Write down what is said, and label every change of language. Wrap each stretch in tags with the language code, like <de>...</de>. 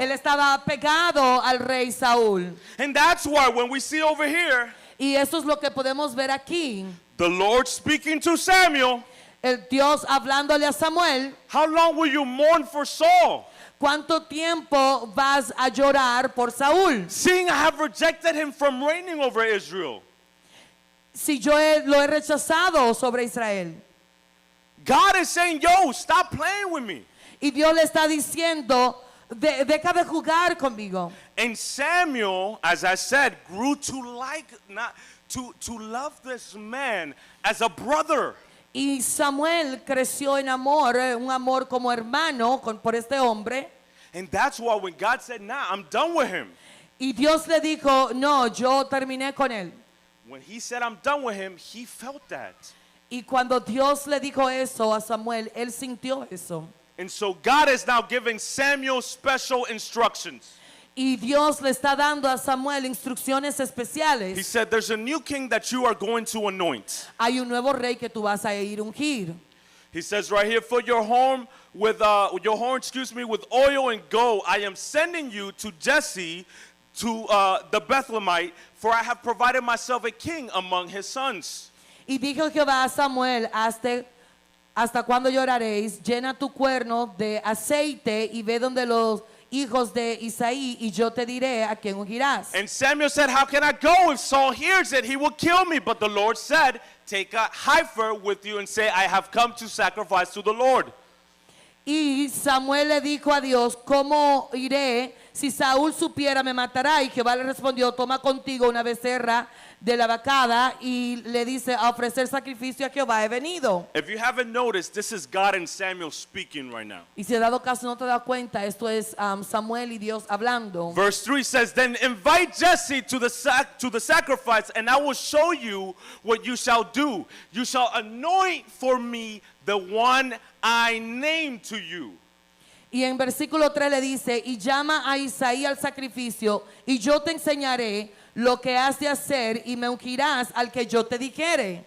<es>Él estaba pegado al rey Saúl.</es> <en>And that's why when we see over here,</en> <es>Y eso es lo que podemos ver aquí.</es> <en>the Lord speaking to Samuel,</en> <es>El Dios hablándole a Samuel.</es> <en>how long will you mourn for Saul?</en> <es>¿Cuánto tiempo vas a llorar por Saúl?</es> <en>Seeing I have rejected him from reigning over Israel.</en> <es>Si yo lo he rechazado sobre Israel.</es> <en>God is saying, yo, stop playing with me.</en> <es>Y Dios le está diciendo, deja de jugar conmigo.</es> <en>And Samuel, as I said, grew to like, not to love this man as a brother.</en> <es>Y Samuel creció en amor, un amor como hermano por este hombre.</es> <en>And that's why when God said, nah, I'm done with him.</en> <es>Y Dios le dijo, no, yo terminé con él.</es> <en>When he said, I'm done with him, he felt that.</en> <es>Y cuando Dios le dijo eso a Samuel, él sintió eso.</es> <en>And so God is now giving Samuel special instructions.</en> <es>Y Dios le está dando a Samuel instrucciones</es> <en>He</en> <es>especiales.</es> <en>said, there's a new king that you are going to anoint.</en> <es>Hay un nuevo rey que tú vas a ir a ungir.</es> <en>He says right here, fill your horn with with oil and go. I am sending you to Jesse, to the Bethlehemite, for I have provided myself a king among his sons.</en> <es>Y dijo Jehová a Samuel, hasta cuando lloraréis, llena tu cuerno de aceite y ve donde los hijos de Isaí y yo te diré a quién ungirás.</es> <en>And Samuel said, how can I go? If Saul hears it, he will kill me. But the Lord said, take a heifer with you and say, I have come to sacrifice to the Lord.</en> <es>Y Samuel le dijo a Dios, ¿cómo iré? Si Saúl supiera, me matará. Y Jehová le respondió, toma contigo una becerra de la vacada. Y le dice, a ofrecer sacrificio a Jehová he venido.</es> <en>If you haven't noticed, this is God and Samuel speaking right now.</en> <es>Y si he dado caso no te das cuenta, esto es Samuel y Dios hablando.</es> <en>Verse 3 says, then invite Jesse to the sacrifice, and I will show you what you shall do. You shall anoint for me the one I name to you.</en> <es>Y en versículo 3 le dice, y llama a Isaí al sacrificio, y yo te enseñaré lo que has de hacer, y me ungirás al que yo te dijere.</es>